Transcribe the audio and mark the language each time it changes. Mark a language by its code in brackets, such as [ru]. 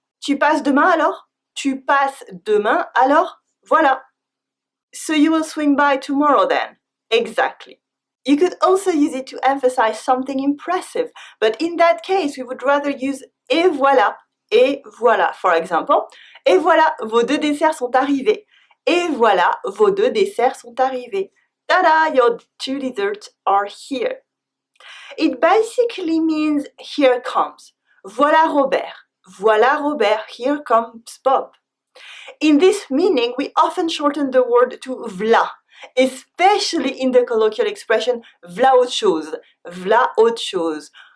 [fr] Tu passes demain alors? Tu passes demain alors? Voilà. [en] So you will swing by tomorrow then? Exactly. You could also use it to emphasize something impressive, but in that case we would rather use [fr] et voilà. [en] For example, [fr] Et voilà, vos 2 desserts sont arrivés. Et voilà, vos 2 desserts sont arrivés. [en] Tada, your 2 desserts are here. It basically means here comes. [fr] Voilà Robert. Voilà Robert, [en] here comes Bob. In this meaning, we often shorten the word to v'là, especially in the colloquial expression [fr] v'là autre chose, v'là autre chose.